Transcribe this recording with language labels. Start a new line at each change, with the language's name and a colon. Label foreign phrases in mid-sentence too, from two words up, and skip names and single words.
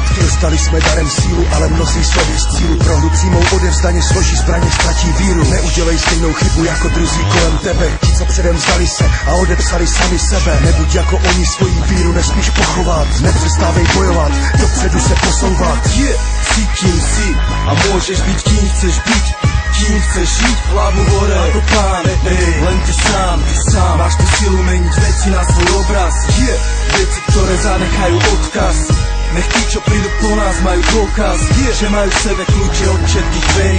Czech: Dostali jsme darem sílu, ale mnozí slovy z cílu prohru přímou odevzdaně složí zbraně, ztratí víru. Neudělej stejnou chybu jako druzí kolem tebe. Ti, co předem vzali se a odepsali sami sebe. Nebuď jako oni, svoji víru nesmíš pochovat. Nepřestávej bojovat, dopředu se posouvat.
Slovak: Si kým si a môžeš byť kým chceš byť. Kým chceš žiť, hlavu hore ako pán. Len ty sám máš tú silu meniť veci na svoj obraz. Veci, ktoré zanechajú odkaz. Nech tí, čo prídu po nás, majú dôkaz, že majú v sebe kľúče od všetkých dverí.